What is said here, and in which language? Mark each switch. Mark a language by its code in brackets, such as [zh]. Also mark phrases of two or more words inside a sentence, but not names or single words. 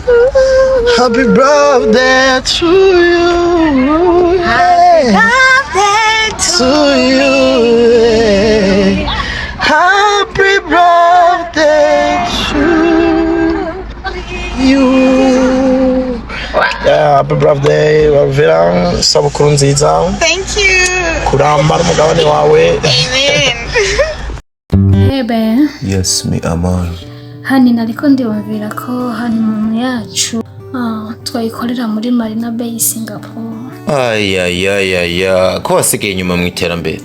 [en] Happy birthday to you. Happy birthday To you. Happy birthday to you. Yeah, happy birthday, [rn] Alvella. Sabukuru nziza. [en] Thank you. [rn] Kuramba n'umugabane wawe. [en] Amen. Hey babe. Yes, [es] me amor. [rn] Hani nariko ndibabwira ko hani mu yacu twayikorera muri Marina Bay Singapore. Ayayayaya ko wasigaye inyuma mu iterambere.